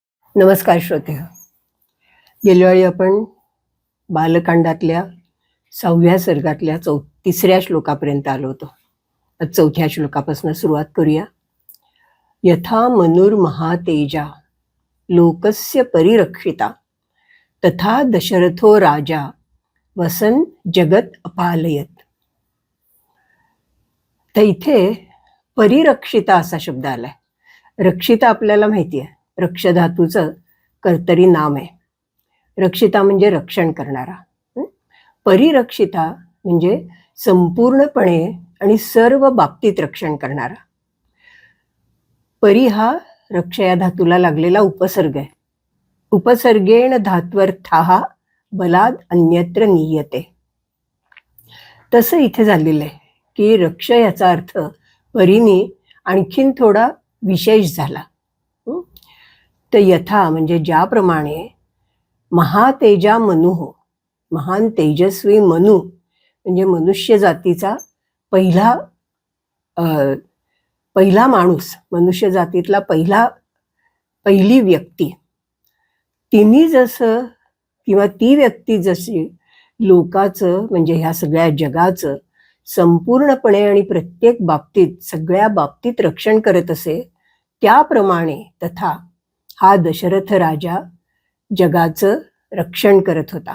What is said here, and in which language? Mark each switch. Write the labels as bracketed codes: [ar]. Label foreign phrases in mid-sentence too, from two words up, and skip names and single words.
[mr] नमस्कार श्रोते. गेल्या वेळी आपण बालकांडातल्या 6व्या सर्गातल्या 3ऱ्या श्लोकापर्यंत आलो होतो. आज 4थ्या श्लोकापासून सुरुवात करूया. [sa] यथा मनुर्महातेजा लोकस्य परिरक्षिता तथा दशरथो राजा वसन जगत अपालयत. [mr] तर इथे परिरक्षिता असा शब्द आलाय. रक्षिता आपल्याला माहिती आहे, रक्ष धातूचं कर्तरी नाम आहे. रक्षिता म्हणजे रक्षण करणारा. परिरक्षिता म्हणजे संपूर्णपणे आणि सर्व बाबतीत रक्षण करणारा. परी हा रक्ष या धातूला लागलेला उपसर्ग आहे. [sa] उपसर्गेण धात्वर्थाः बलाद अन्यत्र नीयते. [mr] तसं इथे झालेलं आहे की रक्ष याचा अर्थ परीने आणखीन थोडा विशेष झाला. तर यथा म्हणजे ज्याप्रमाणे [sa] महातेजा मनुः, [mr] महान तेजस्वी मनु म्हणजे मनुष्य जातीचा पहिला माणूस, मनुष्य जातीतला पहिली व्यक्ती, तिने जसं किंवा ती व्यक्ती जशी लोकाचं म्हणजे ह्या सगळ्या जगाचं संपूर्णपणे आणि प्रत्येक बाबतीत सगळ्या बाबतीत रक्षण करत असे, त्याप्रमाणे तथा हा दशरथ राजा जगाचं रक्षण करत होता.